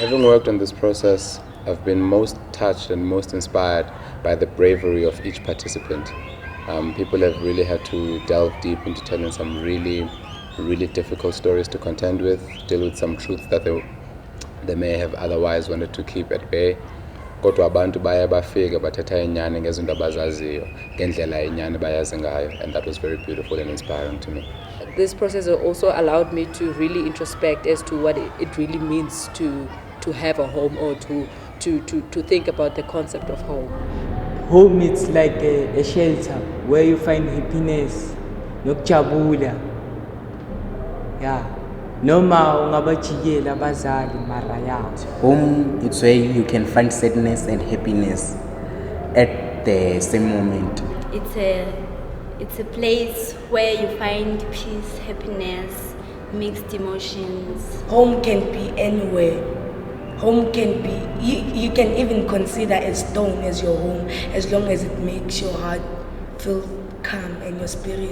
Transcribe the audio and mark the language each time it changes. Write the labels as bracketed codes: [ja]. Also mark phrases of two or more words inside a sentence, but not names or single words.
[en] worked on this process, I've been most touched and most inspired by the bravery of each participant. People have really had to delve deep into telling some really, really difficult stories to contend with, deal with some truths that they may have otherwise wanted to keep at bay. [xh] Kodwa abantu baye bafika bathetha inyani ngezinto abazaziyo ngendlela inyani bayazi ngayo, [en] and that was very beautiful and inspiring to me. This process also allowed me to really introspect as to what it really means to have a home, or to think about the concept of home. Home is like a shelter where you find happiness, [zu] nokujabula. [en] Yeah. [zu] Noma ungabajikela abazali mara ya. [en] Home, it's where you can find sadness and happiness at the same moment. It's a place where you find peace, happiness, mixed emotions. Home can be anywhere. Home can be, you can even consider a stone as your home, as long as it makes your heart feel calm and your spirit.